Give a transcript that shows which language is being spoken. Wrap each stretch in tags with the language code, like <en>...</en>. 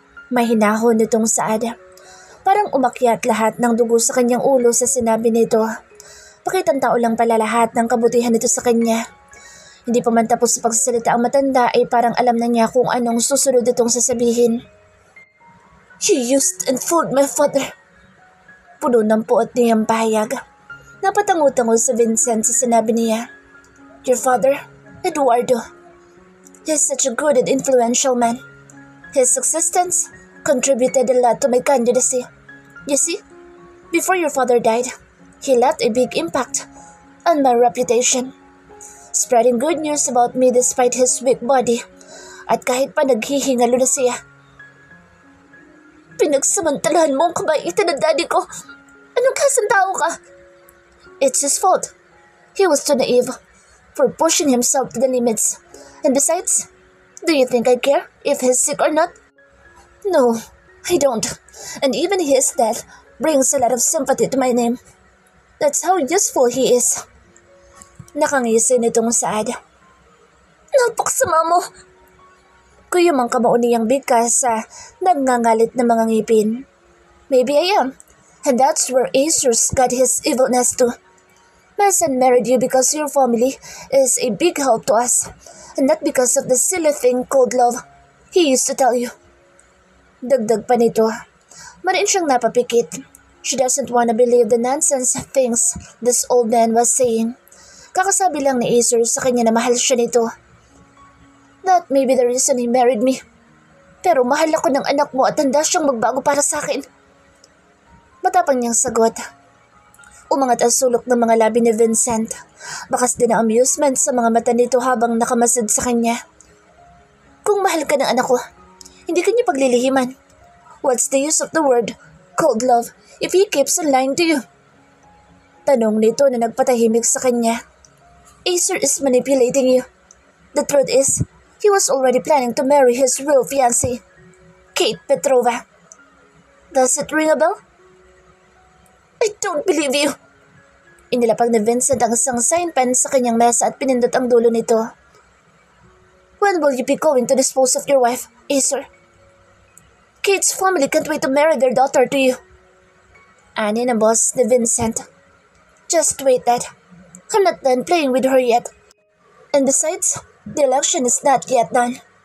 <tl>May hinahon nitong saad. Parang umakyat lahat ng dugo sa kanyang ulo sa sinabi nito. Pakitang tao lang pala lahat ng kabutihan nito sa kanya. Hindi pa man tapos sa pagsasalita ang matanda ay parang alam na niya kung anong susunod itong sasabihin.</tl> <en>You used and fooled my father.</en> <tl>Puno ng puot niyang pahayag. Napatango-tango sa Vincent sa sinabi niya.</tl> <en>Your father,</en> <tl>Eduardo.</tl> <en>He's such a good and influential man. His existence contributed a lot to my candidacy. You see, before your father died, he left a big impact on my reputation. Spreading good news about me despite his weak body.</en> <tl>At kahit pa naghihingalo na siya. Pinagsamantalahan mo ang kabaitan ng daddy ko. Anong klaseng tao ka?</tl> <en>It's his fault. He was too naive for pushing himself to the limits. And besides, do you think I care if he's sick or not? No, I don't. And even his death brings a lot of sympathy to my name. That's how useful he is.</en> <tl>Nakangisi nitong saad. Napaksama mo! Kuya mang kamauniyang bigkas sa nagngangalit na mga ngipin.</tl> <en>Maybe I am. And that's where Acer's got his evilness too. My son married you because your family is a big help to us. And not because of the silly thing called love he used to tell you.</en> <tl>Dagdag pa nito. Marin siyang napapikit.</tl> <en>She doesn't want to believe the nonsense things this old man was saying.</en> <tl>Kakasabi lang ni Acer sa kanya na mahal siya nito.</tl> <en>That may be the reason he married me.</en> <tl>Pero mahal ako ng anak mo at handa siyang magbago para sa akin. Matapang niyang sagot. Umangat ang sulok ng mga labi ni Vincent. Bakas din ang amusement sa mga mata nito habang nakamasid sa kanya. Kung mahal ka ng anak ko, hindi ka niya paglilihiman.</tl> <en>What's the use of the word cold love if he keeps on lying to you?</en> <tl>Tanong nito na nagpatahimik sa kanya.</tl> <en>Acer is manipulating you. The truth is, he was already planning to marry his real fiancée, Kate Petrova. Does it ring a bell? I don't believe you.</en> <tl>Inilapag ni Vincent ang isang sign pen sa kanyang mesa at pinindot ang dulo nito.</tl> <en>When will you be going to dispose of your wife, Acer? Kate's family can't wait to marry their daughter to you.</en> <tl>Ani ng boss ni Vincent.</tl> <en>Just wait, Dad. I'm not done playing with her yet. And besides, the election is not yet done.</en>